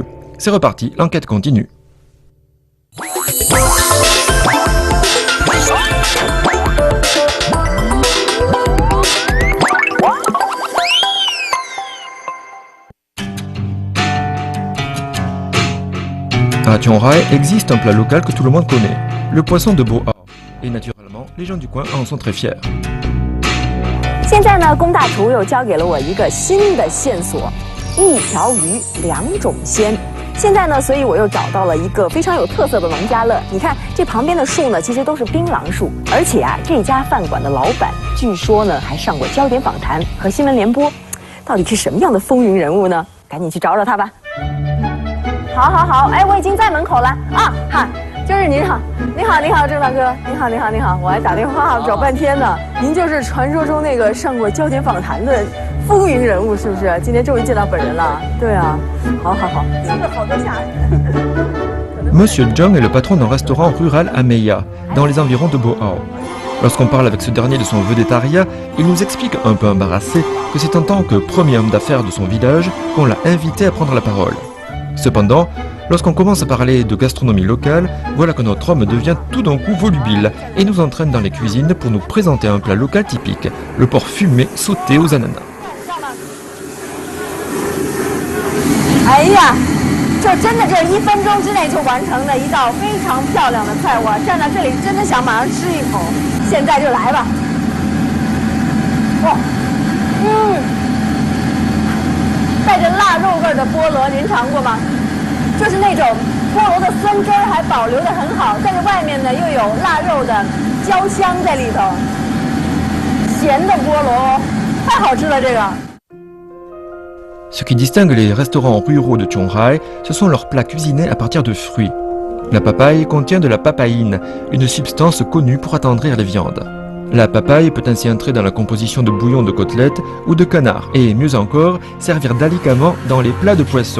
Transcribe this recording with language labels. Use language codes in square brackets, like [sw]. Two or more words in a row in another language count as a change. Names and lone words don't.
[fr] C'est reparti, l'enquête continue. À Tianrai existe un plat local que tout le monde connaît, le poisson de Bohao. Et naturellement, les gens du coin en sont très fiers. [zh] 现在呢，龚大厨又交给了我一个新的线索：一条鱼2种鲜。现在呢，所以我又找到了一个非常有特色的农家乐。你看这旁边的树呢，其实都是槟榔树，而且啊，这家饭馆的老板据说呢还上过焦点访谈和新闻联播，到底是什么样的风云人物呢？赶紧去找找他吧。好，哎，我已经在门口了啊！哈，就是您好，你好，郑大哥，你好，我还打电话找半天呢。您就是传说中那个上过焦点访谈的风云人物，是不是？今天终于见到本人了。对啊，好，真的好多下人。 [fr] Monsieur Zhang est le patron d'un restaurant rural à Meia, dans les environs de Boao. Lorsqu'on parle avec ce dernier de son vedettariat, il nous explique un peu embarrassé que c'est en tant que premier homme d'affaires de son village qu'on l'a invité à prendre la parole. Cependant, lorsqu'on commence à parler de gastronomie locale, voilà que notre homme devient tout d'un coup volubile et nous entraîne dans les cuisines pour nous présenter un plat local typique, le porc fumé sauté aux ananas. [zh] 哎呀，这真的这1分钟之内就完成的一道非常漂亮的菜，我站在这里真的想马上吃一口，现在就来吧。哇，带着腊肉味的菠萝，您尝过吗？就是那种菠萝的酸汁儿还保留得很好，但是外面呢又有腊肉的焦香在里头，咸的菠萝，太好吃了这个。 [fr] Ce qui distingue les restaurants ruraux de Qionghai, ce sont leurs plats cuisinés à partir de fruits. La papaye contient de la papaïne, une substance connue pour attendrir les viandes. La papaye peut ainsi entrer dans la composition de bouillons de côtelettes ou de canard et, mieux encore, servir d'alicament dans les plats de poisson.